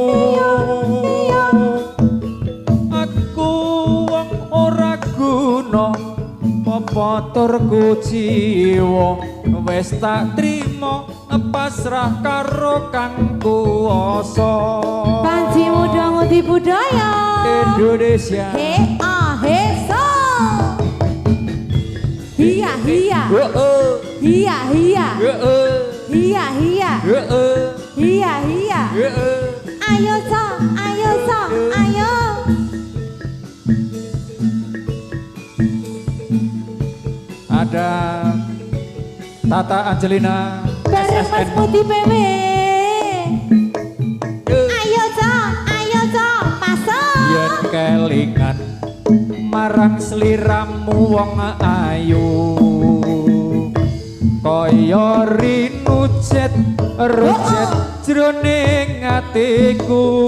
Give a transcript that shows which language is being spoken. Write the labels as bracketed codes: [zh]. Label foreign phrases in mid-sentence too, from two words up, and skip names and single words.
[jv] Aku wong ora guna apa turku jiwa, wis tak trima pasrah karo kang kuwasa. Panji Muda Ngudi Budaya Indonesia. He ah he so. Hiya hiya. Hiya hiya. Hiya hiya. Hiya hiya. Ayo so, ayo so, ayo. [id] Ada Tata Angelina [jv] Bareng Mas SSN. [id] Putih PW. Ayo so, masuk. [jv] Yen kelingan marang sliramu wong ayu, kaya rinujet rujet jroning atiku.